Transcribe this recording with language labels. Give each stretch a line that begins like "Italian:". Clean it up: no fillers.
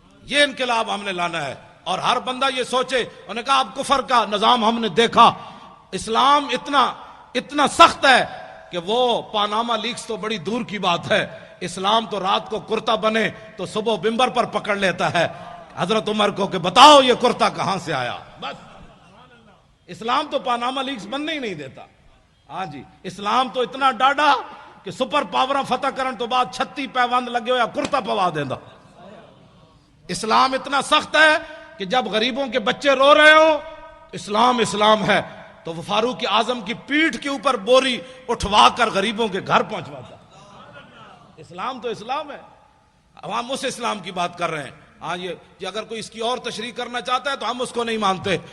Urdu: یہ انقلاب ہم نے لانا ہے. اور ہر بندہ یہ سوچے. انہوں نے کہا اب کفر کا نظام ہم نے دیکھا، اسلام اتنا سخت ہے کہ وہ پاناما لیکس تو بڑی دور کی بات ہے. اسلام تو رات کو کرتا بنے تو صبح ممبر پر پکڑ لیتا ہے. حضرت عمر کو کہ بتاؤ یہ کرتا کہاں سے آیا. بس اسلام تو پاناما لیکس بننے ہی نہیں دیتا.
Punjabi: ہاں جی اسلام تو اتنا ڈاڈا کہ سپر پاور فتح کرن تو بعد 36 پیوند لگے ہویا کرتا پوا دیندا.
Urdu: اسلام اتنا سخت ہے کہ جب غریبوں کے بچے رو رہے ہو اسلام اسلام ہے تو وہ فاروق اعظم کی پیٹھ کے اوپر بوری اٹھوا کر غریبوں کے گھر پہنچواتا. اسلام تو اسلام ہے. اب ہم اس اسلام کی بات کر رہے ہیں. ہاں یہ اگر کوئی اس کی اور تشریح کرنا چاہتا ہے تو ہم اس کو نہیں مانتے.